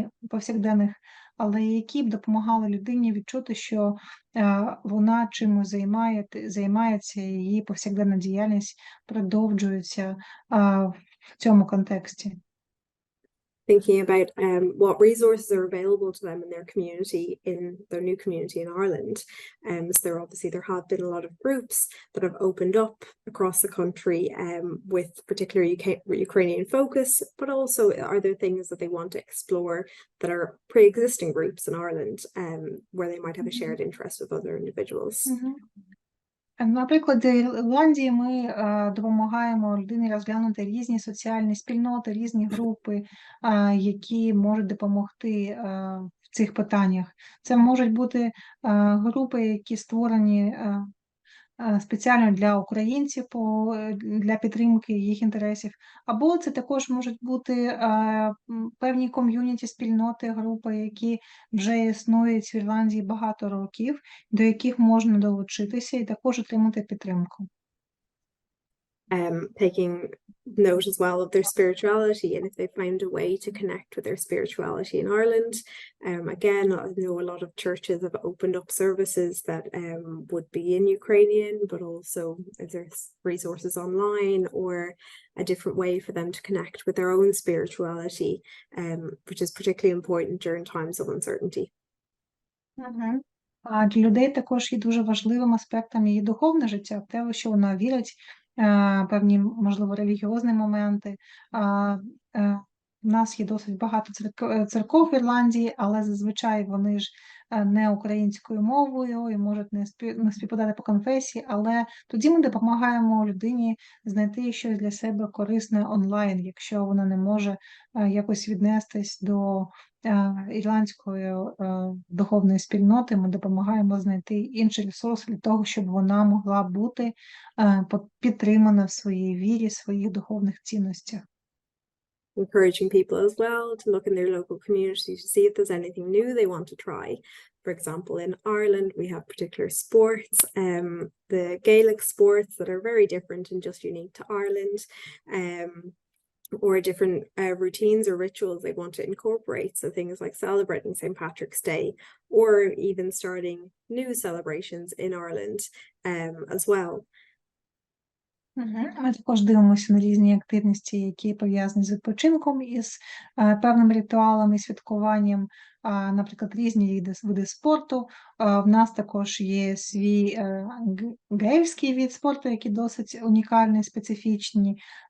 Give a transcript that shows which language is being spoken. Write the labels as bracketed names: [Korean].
[Ukrainian] повсякденних, але які б допомагали людині відчути, що вона чимось займається, і її повсякденна діяльність продовжується в цьому контексті. [English] Thinking about what resources are available to them in their community, in their new community in Ireland. So there have been a lot of groups that have opened up across the country with particular Ukrainian focus, but also are there things that they want to explore that are pre-existing groups in Ireland, where they might have a shared interest with other individuals. Mm-hmm. [Ukrainian] Наприклад, в Ірландії ми допомагаємо людині розглянути різні соціальні спільноти, різні групи, які можуть допомогти в цих питаннях. Це можуть бути групи, які створені спеціально для українців, для підтримки їх інтересів, або це також можуть бути певні ком'юніті, спільноти, групи, які вже існують в Ірландії багато років, до яких можна долучитися і також отримати підтримку. [English] Taking note as well of their spirituality, and if they find a way to connect with their spirituality in Ireland. Again, I know a lot of churches have opened up services that would be in Ukrainian, but also if there's resources online or a different way for them to connect with their own spirituality, which is particularly important during times of uncertainty. [Ukrainian] Для людей також є дуже важливим аспектом її духовне життя, те, що вона вірить, певні, можливо, релігіозні моменти, У нас є досить багато церков в Ірландії, але зазвичай вони ж не українською мовою і можуть не співпадати по конфесії, але тоді ми допомагаємо людині знайти щось для себе корисне онлайн, якщо вона не може якось віднестись до ірландської духовної спільноти, ми допомагаємо знайти інший ресурс для того, щоб вона могла бути підтримана в своїй вірі, своїх духовних цінностях. [English] Encouraging people as well to look in their local community to see if there's anything new they want to try. For example, in Ireland, we have particular sports, the Gaelic sports that are very different and just unique to Ireland, or different routines or rituals they want to incorporate. So things like celebrating St. Patrick's Day, or even starting new celebrations in Ireland as well. [Ukrainian] Ми також дивимося на різні активності, які пов'язані з відпочинком із певним ритуалом і святкуванням, наприклад, різні види спорту. В нас також є свій гельський від спорту, який досить унікальний, специфічний.